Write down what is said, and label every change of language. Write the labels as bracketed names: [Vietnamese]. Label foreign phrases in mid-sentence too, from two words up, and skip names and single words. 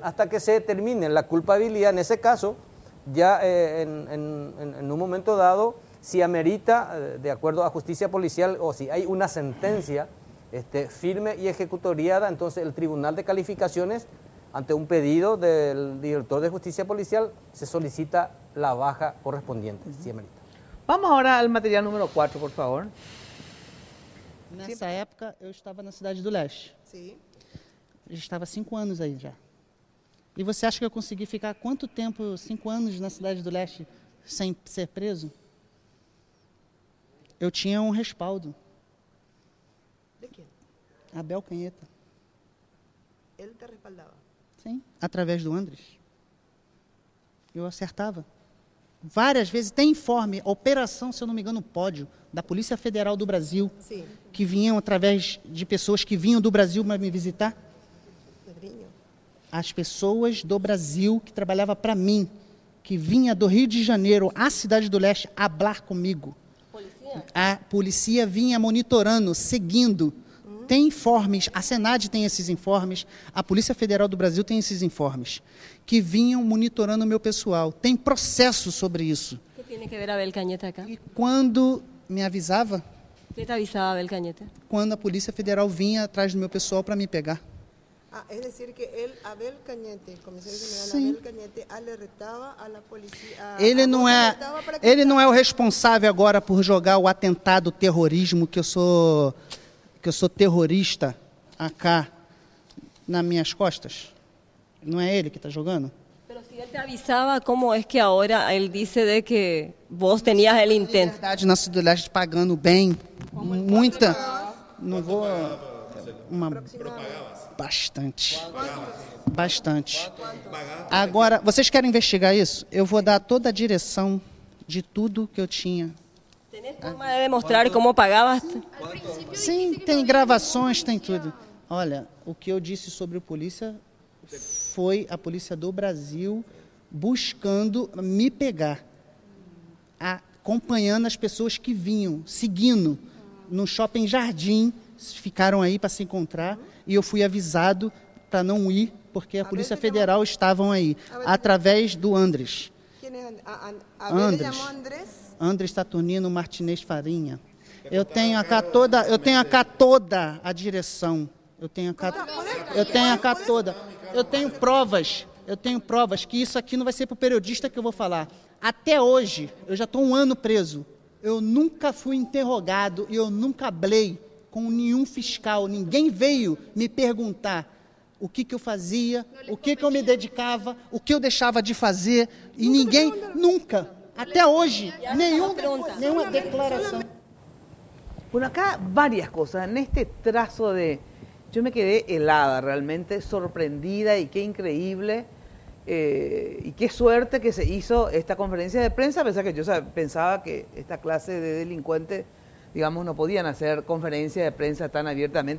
[Spanish] Hasta que se determine la culpabilidad, en ese caso, ya en un momento dado, si amerita, de acuerdo a justicia policial, o si hay una sentencia firme y ejecutoriada, entonces el Tribunal de Calificaciones, ante un pedido del director de justicia policial, se solicita la baja correspondiente, si amerita. Vamos ahora al material número 4, por favor. [Portuguese] Nessa época, eu estava na Cidade do Leste. [Spanish] Sí. [Portuguese] Eu estava 5 anos aí já. E você acha que eu consegui ficar quanto tempo, 5 anos na Cidade do Leste, sem ser preso? Eu tinha um respaldo. [Spanish] ¿De quién? Abel Canheta. Él te respaldaba. [Portuguese] Sim, através do Andres. Eu acertava. várias vezes, tem informe, operação, se eu não me engano, Pódio, da Polícia Federal do Brasil, Sim. que vinham através de pessoas que vinham do Brasil para me visitar. Pedrinho. As pessoas do Brasil que trabalhavam para mim, que vinha do Rio de Janeiro à Cidade do Leste falar comigo. A polícia vinha monitorando, seguindo. Tem informes, a Senad tem esses informes, a Polícia Federal do Brasil tem esses informes, que vinham monitorando o meu pessoal. Tem processo sobre isso. [Spanish] ¿Qué tiene que ver Abel Cañete acá? [Portuguese] E quando me avisava, [Spanish] ¿Qué te avisaba Abel Cañete? [Portuguese] quando a Polícia Federal vinha atrás do meu pessoal para me pegar. [Spanish] Ah, es decir que él, Abel Cañete, el comisario general [Portuguese] Sim. [Spanish] Abel Cañete, alertava a la policía. [Portuguese] Ele não é, alertava para que- ele não é o responsável agora por jogar o atentado terrorismo, que eu sou terrorista acá nas minhas costas. Não é ele que está jogando? [Spanish] Pero si él te avisaba, ¿cómo es que ahora él dice de que vos tenías el intento? [Portuguese] Verdade, na Cidade do Leste pagando bem, muita, não vou, bastante. Agora, vocês querem investigar isso? Eu vou dar toda a direção de tudo que eu tinha. [Spanish] ¿Tenés forma de demostrar cómo pagabas? [Portuguese] Sim, tem gravações, tem tudo. Olha, o que eu disse sobre a polícia foi a polícia do Brasil buscando me pegar, acompanhando as pessoas que vinham, seguindo. No Shopping Jardim, ficaram aí para se encontrar e eu fui avisado para não ir, porque a Polícia Federal estavam aí, através do Andres. [Spanish] ¿Quién es Abel? Andrés. Le llamó Andrés. [Portuguese] Andres Saturnino Martinez Farinha. Eu tenho acá toda a direção. Eu tenho acá toda. Eu tenho provas que isso aqui não vai ser para o periodista que eu vou falar. Até hoje, eu já estou 1 ano preso. Eu nunca fui interrogado e eu nunca hablei com nenhum fiscal. Ninguém veio me perguntar o que eu fazia, o que eu me dedicava, o que eu deixava de fazer. E ninguém, nunca, até hoje, nenhuma declaração. [Spanish] Bueno, acá varias cosas. En este trazo de... Yo me quedé helada, realmente sorprendida, y qué increíble y qué suerte que se hizo esta conferencia de prensa, a pesar que yo pensaba que esta clase de delincuentes, digamos, no podían hacer conferencia de prensa tan abiertamente.